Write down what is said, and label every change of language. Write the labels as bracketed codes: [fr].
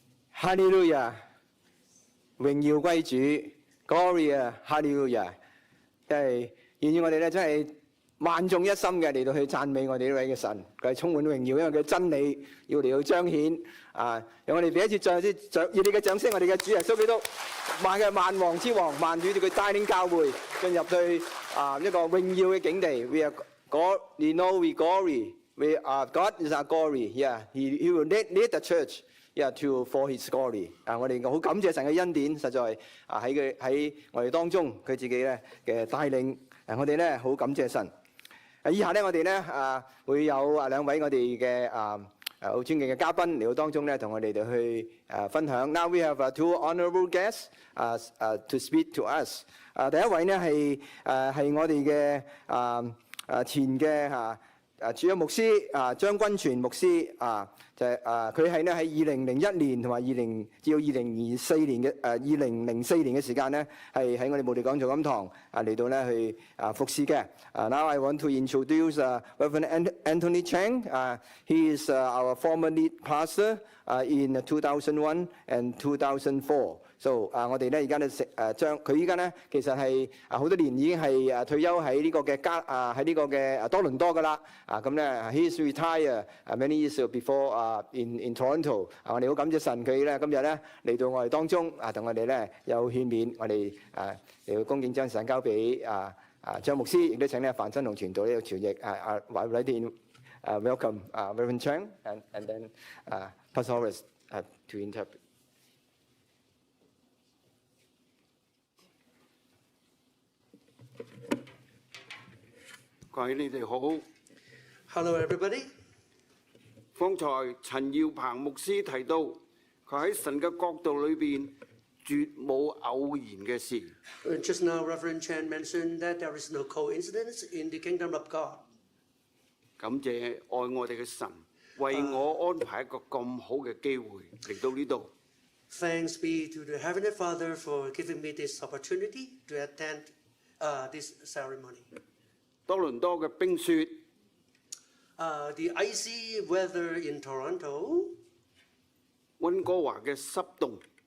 [yue] 哈利路亞，榮耀歸主 ，Gloria， 哈利路亞，即係願意我哋咧真係萬眾一心嘅嚟到去讚美我哋呢位嘅神，佢係充滿榮耀，因為佢嘅真理要嚟到彰顯啊！讓我哋俾一次熱烈嘅掌聲，我哋嘅主耶穌基督，萬王之王，萬主佢帶領教會進入對一個榮耀嘅境地。 [en] We are God, we know we glory. We are God is our glory. Yeah, He will lead the church. Yeah, for His glory。 [yue] 我哋好感謝神嘅恩典，實在喺我哋當中，佢自己咧嘅帶領。我哋咧好感謝神。以下咧我哋咧會有兩位我哋嘅好尊敬嘅嘉賓嚟到當中咧，同我哋去分享。 [en] Now we have two honourable guests to speak to us。 [yue] 第一位呢係我哋嘅前嘅主任牧師張君全牧師就係佢係咧喺2001年同埋至到2004年嘅2004年嘅時間咧，係喺我哋慕地講座金堂嚟到咧去服侍嘅。 [en] Now I want to introduce Reverend Anthony Chang. He is our former lead pastor in 2001 and 2004. [yue] So 我哋咧而家咧將佢依家咧其實係好多年已經係退休喺呢個嘅喺呢個嘅多倫多㗎啦。 [en] 咁咧 he is retired many years before in Toronto。 [yue] 我哋好感謝神佢咧今日咧嚟到我哋當中同我哋咧有勸勉，我哋嚟到恭敬將時間交俾張牧師，亦都請咧范新龍傳道呢個傳譯 [en] welcome Reverend Chang and then Pastor Horace to interpret。 [yue] 各位你哋好。 [en] Hello, everybody. [yue] 方才陳耀鵬牧師提到，佢喺神嘅國度裏邊絕冇偶然嘅事。 [en] Just now, Reverend Chan mentioned that there is no coincidence in the kingdom of God. [yue] 感謝愛我哋嘅神，為我安排一個咁好嘅機會嚟到呢度。 [en] Thanks be to the Heavenly Father for giving me this opportunity to attend this ceremony. [yue] 多倫多嘅冰雪， [en] The icy weather in Toronto, [yue] 溫哥華嘅濕凍，